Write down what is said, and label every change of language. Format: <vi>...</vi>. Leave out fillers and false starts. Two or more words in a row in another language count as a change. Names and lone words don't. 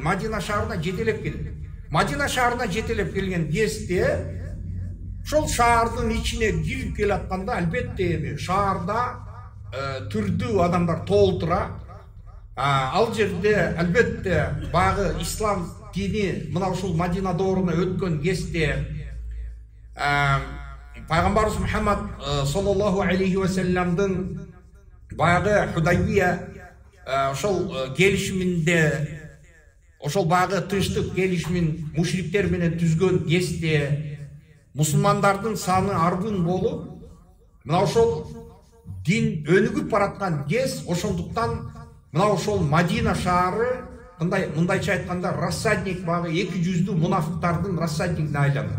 <ky>Мадина шаарына жетелеп келет. Мадина шаарына жетелеп келген кезде ошол шаардын ичине кирип келатканда албетте эми шаарда түрдүү адамдар толтура. Ал жерде албетте баягы ислам дини мына ушул Мадина дооруна өткөн кезде пайгамбарыбыз Мухаммад</ky> <ar>صلى الله عليه وسلم</ar> <ky>баягы Худайбия ошол келишиминде, ошол баягы тынчтык келишимин мушриктер менен түзгөн кезде мусулмандардын саны аргын болуп, мына ошол дин өнүгүп бараткан кез, ошондуктан мына ошол Мадина шаары мындайча айтканда рассадник баягы 200 мунафыктардын рассаднигине айланат.</ky>